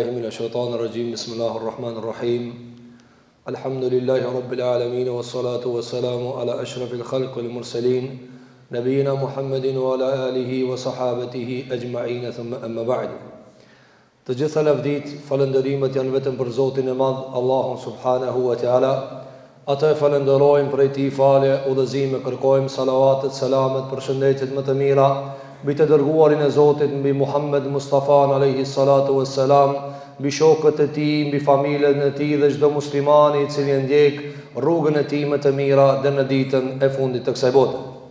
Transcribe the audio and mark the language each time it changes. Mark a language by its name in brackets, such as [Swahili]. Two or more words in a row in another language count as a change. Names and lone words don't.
[Arabic] الشيطان الرجيم بسم الله الرحمن الرحيم الحمد لله رب العالمين والصلاة والسلام على أشرف الخلق والمرسلين نبينا محمد وعلى آله وصحابته أجمعين ثم أما بعد. [Albanian] Të gjitha lavdit, falëndërimet janë vetëm për Zotin e Madh, Allahun [Arabic] سبحانه وتعالى. [Albanian] Atë e falenderojmë për ti falje, udhëzime, kërkojmë salavatet, selamet, përshëndetjet më të mira mbi të dërguarin e Zotit, mbi Muhammed Mustafa [Arabic] عليه الصلاة والسلام, [Albanian] mbi shokët e tij, mbi familjen e tij dhe çdo muslimani i cili ndjek rrugën e tij më të mira deri në ditën e fundit të kësaj bote.